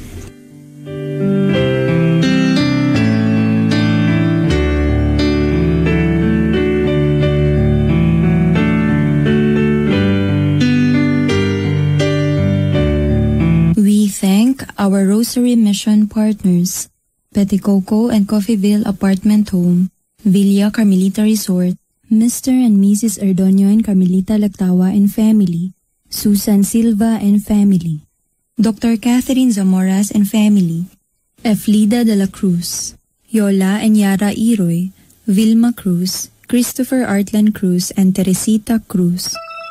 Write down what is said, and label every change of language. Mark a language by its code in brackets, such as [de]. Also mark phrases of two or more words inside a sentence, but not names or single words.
[en] Our Rosary Mission partners, Peticoco and Coffeeville Apartment Home, Villa Carmelita Resort, Mr. and Mrs. Erdonio and Carmelita Lactawa and family, Susan Silva and family, Dr. Catherine Zamoras and family, Eflida de la Cruz, Yola and Yara Iroy, Vilma Cruz, Christopher Artland Cruz and Teresita Cruz.